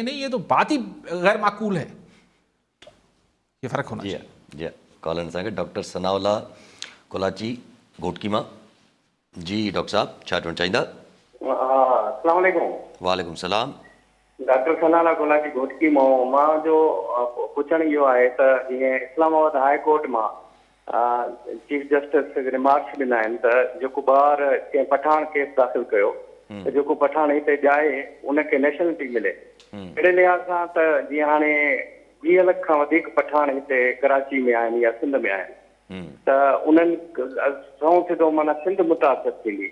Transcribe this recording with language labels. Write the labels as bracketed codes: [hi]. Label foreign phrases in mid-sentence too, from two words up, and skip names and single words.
[ur] نہیں، یہ تو بات ہی غیر معقول ہے. یہ فرق ہونا چاہیے. [sd] جی کالر سانگے ڈاکٹر ثناء اللہ کولاچی گھوٹکی ماں. جی ڈاکٹر صاحب چھا چوڻ چاہींदा؟ [ar] السلام علیکم. وعلیکم السلام. [sd] ڈاکٹر ثناء اللہ کولاچی گھوٹکی मां जो पुछण इहो आहे त जीअं इस्लामाबाद हाई कोर्ट मां [en] chief justice remarks [sd] ॾिना आहिनि त जेको ॿार कंहिं पठान केस दाख़िल कयो त जेको पठान हिते ॼाए उनखे नेशनलिटी मिले. अहिड़े लिहाज़ सां त जीअं हाणे 20 लख खां वधीक पठान हिते कराची में आहिनि या सिंध में आहिनि, त उन्हनि सौ सिधो माना सिंध मुतासिर थींदी.